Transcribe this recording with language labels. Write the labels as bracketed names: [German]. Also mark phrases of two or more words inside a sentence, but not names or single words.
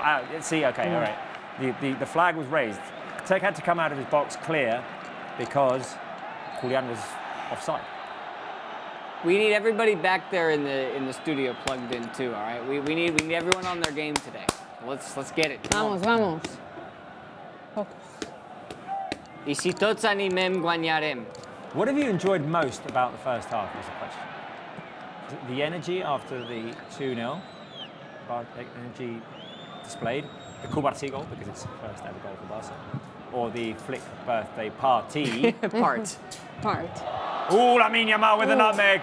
[English] See, okay, all right. The flag was raised. Tech had to come out of his box clear because Julian was offside. We need everybody back there in the studio plugged in too, all right? We need everyone on their game today. Let's get it. [Spanish] Vamos, vamos. [English] Focus. [Catalan] I si tots animem, guanyarem. [English] What have you enjoyed most about the first half is the question. Is it the energy after the 2-0? Energy displayed? The Kubarsi goal, because it's the first ever goal for Barca? Or the Flick birthday party? Part. Ooh, Lamine Yamal with a nutmeg.